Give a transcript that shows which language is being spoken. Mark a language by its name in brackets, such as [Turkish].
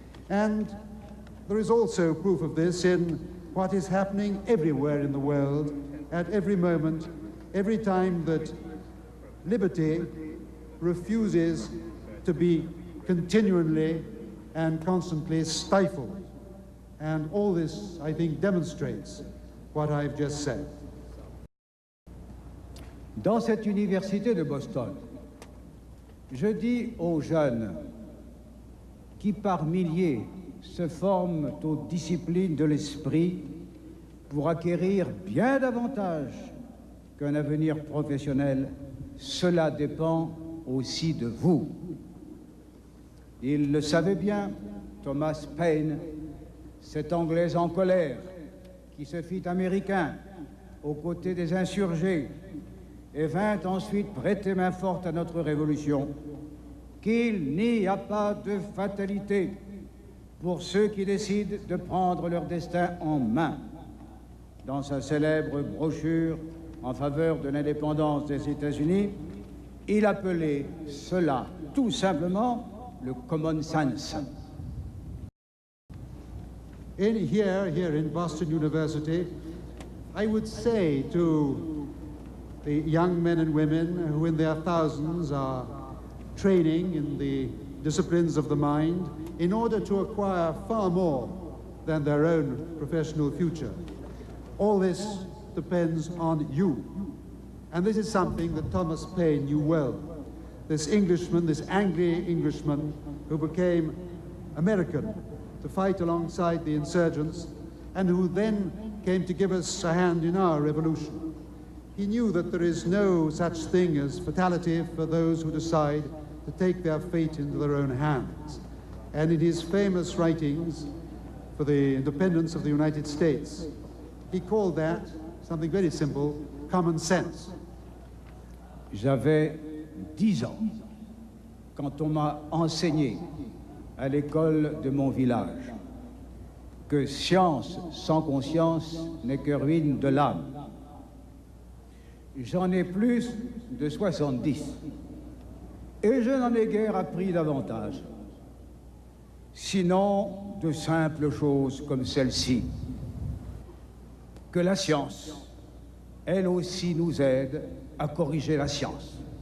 [English] And there is also proof of this in what is happening everywhere in the world, at every moment, every time that liberty refuses to be continually and constantly stifled. And all this, I think, demonstrates what I've just said. [French] Dans cette université de Boston, je dis aux jeunes qui par milliers se forment aux disciplines de l'esprit pour acquérir bien davantage qu'un avenir professionnel, cela dépend aussi de vous. Il le savait bien, Thomas Paine, cet Anglais en colère, qui se fit américain aux côtés des insurgés et vint ensuite prêter main forte à notre révolution, qu'il n'y a pas de fatalité pour ceux qui décident de prendre leur destin en main. Dans sa célèbre brochure en faveur de l'indépendance des États-Unis, il appelait cela tout simplement le common sense. [English] Here in Boston University, I would say to the young men and women who in their thousands are training in the disciplines of the mind in order to acquire far more than their own professional future. All this depends on you. And this is something that Thomas Paine knew well. This Englishman, this Anglo-Englishman who became American to fight alongside the insurgents and who then came to give us a hand in our revolution. He knew that there is no such thing as fatality for those who decide to take their fate into their own hands. And in his famous writings for the independence of the United States, he called that something very simple, common sense. [French] J'avais 10 ans quand on m'a enseigné à l'école de mon village que science sans conscience n'est que ruine de l'âme. J'en ai plus de 70 et je n'en ai guère appris davantage, sinon de simples choses comme celle-ci, que la science, elle aussi, nous aide à corriger la science,